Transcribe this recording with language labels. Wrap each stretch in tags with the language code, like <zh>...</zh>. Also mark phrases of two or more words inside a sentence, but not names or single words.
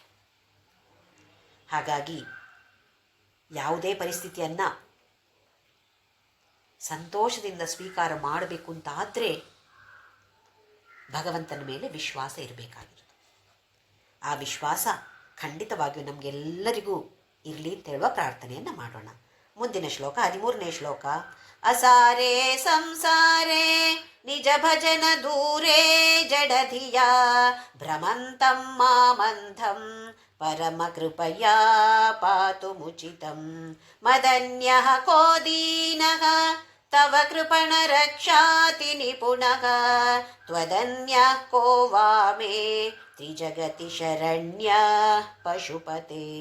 <kn>ಹಾಗಾಗಿ ಯಾವುದೇ ಪರಿಸ್ಥಿತಿಯನ್ನು ಸಂತೋಷದಿಂದ ಸ್ವೀಕಾರ ಮಾಡಬೇಕು ಅಂತಾದರೆ ಭಗವಂತನ ಮೇಲೆ ವಿಶ್ವಾಸ ಇರಬೇಕಾಗಿರುತ್ತೆ. ಆ ವಿಶ್ವಾಸ ಖಂಡಿತವಾಗಿಯೂ ನಮಗೆಲ್ಲರಿಗೂ ಇರಲಿ ಅಂತ ಹೇಳುವ ಪ್ರಾರ್ಥನೆಯನ್ನು ಮಾಡೋಣ. ಮುಂದಿನ ಶ್ಲೋಕ 13ನೇ ಶ್ಲೋಕ.</kn> <sa>ಅಸಾರೇ ಸಂಸಾರೇ ನಿಜ ಭಜನ ದೂರೇ ಜಡಧಿಯ ಭ್ರಮಂತಂ ಮಾಮಂಧಂ ಪರಮ ಕೃಪಯಾ ಪಾತು ಮುಚಿತಂ ಮದನ್ಯಃ ಕೋ ದೀನಃ ತವ ಕೃಪಣ ರಕ್ಷಾತಿ ನಿಪುಣಃ ತ್ವದನ್ಯಃ ಕೋ ವಾ ಮೇ ತ್ರಿಜಗತಿ ಶರಣ್ಯ ಪಶುಪತೆ.</sa>